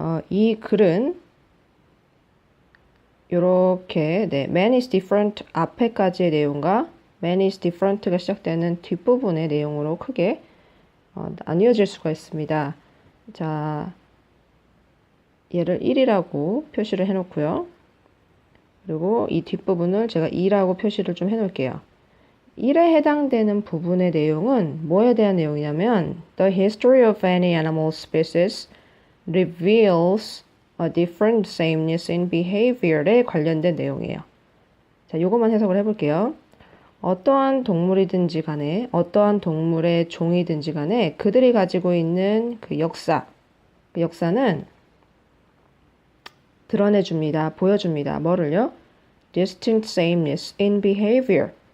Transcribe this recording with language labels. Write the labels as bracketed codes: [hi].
[ko] 이 글은 이렇게 [en] Man is different [ko] 앞에까지의 내용과 [en] Man is different [ko] 가 시작되는 뒷부분의 내용으로 크게 나뉘어질 수가 있습니다. 자, 얘를 1이라고 표시를 해놓고요. 그리고 이 뒷부분을 제가 2라고 표시를 좀 해놓을게요. 1에 해당되는 부분의 내용은 뭐에 대한 내용이냐면 [en] The history of any animal species reveals a different sameness in behavior에 [ko] 관련된 내용이에요. 자, 요것만 해석을 해볼게요. 어떠한 동물이든지 간에 어떠한 동물의 종이든지 간에 그들이 가지고 있는 그 역사는 드러내줍니다. 보여줍니다. 뭐를요? [en] Distinct sameness in behavior.